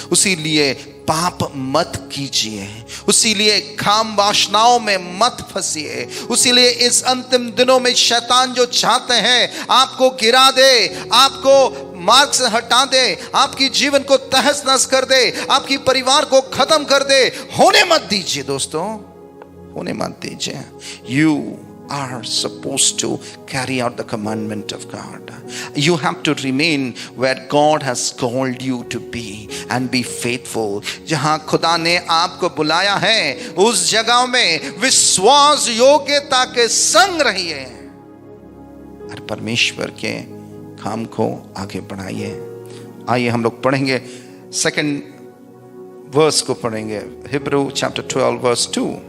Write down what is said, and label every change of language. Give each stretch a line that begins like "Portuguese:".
Hindi: उसीलिए पाप मत कीजिए, उसीलिए काम वासनाओं में मत फंसिए। उसीलिए इस अंतिम दिनों में शैतान जो चाहते हैं आपको गिरा दे, आपको मार्ग से हटा दे, आपकी जीवन को तहस नहस कर दे, आपकी परिवार को खत्म कर दे, होने मत दीजिए दोस्तों, होने मत दीजिए।
English: You are supposed to carry out the commandment of God. You have to remain where God has called you to be and be faithful.
Hindi: जहां खुदा ने आपको बुलाया है, उस जगह में विश्वास योग्यता के संग रहिए और परमेश्वर के काम को आगे बढ़ाइए। आइए हम लोग पढ़ेंगे सेकंड वर्स को पढ़ेंगे, हिब्रू चैप्टर 12 वर्स 2।